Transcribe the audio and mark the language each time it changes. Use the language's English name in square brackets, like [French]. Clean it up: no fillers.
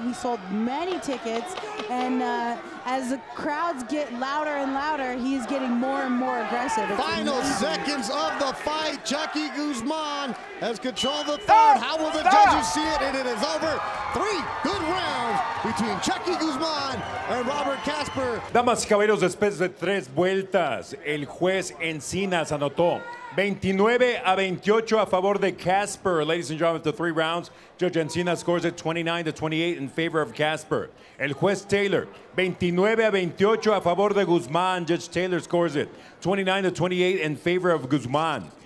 [English] He sold many tickets, and as the crowds get louder and louder, he's getting more and more aggressive. It's Final amazing. seconds of the fight. Chucky Guzman has controlled the third. How will the judges see it? And it is over. 3 good rounds between Chucky Guzman and Robert Casper. [Spanish] Damas y caballeros, después de 3 vueltas, el juez Encinas anotó 29-28 a favor de Casper. [English] Ladies and gentlemen, after 3 rounds, Judge Encinas scores it 29-28 in favor of Casper. [Spanish] El juez Taylor, 29-28 a favor de Guzman. [English] Judge Taylor scores it 29-28 in favor of Guzman.